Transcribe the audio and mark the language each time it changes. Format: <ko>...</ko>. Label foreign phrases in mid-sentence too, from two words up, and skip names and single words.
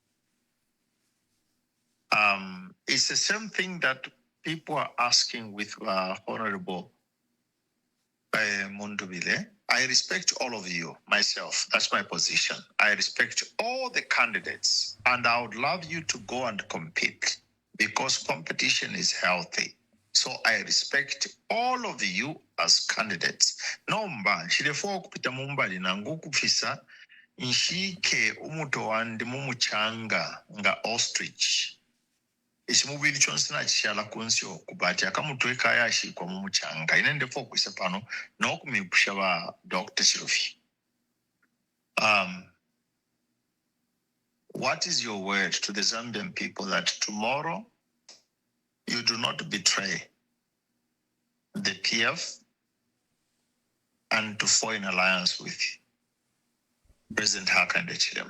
<en>It's the same thing that people are asking with Honorable Mundubile. I respect all of you, myself. That's my position. I respect all the candidates, and I would love you to go and compete because competition is healthy. So I respect all of you as candidates.</en> <bem>Nomba, nshirefo kupita mumbali na ngukufisa nshike umuto wandi mumuchanga nga ostrich. Ishimubili chonsina chishala kunsi okubati akamutweka yashi kwa mumuchanga. Inende focus pano na okumipusha wa Dr. Chilufya.</bem> <en>What is your word to the Zambian people that tomorrow you do not betray the PF and to fall in alliance with President Hakainde Hichilema?</en>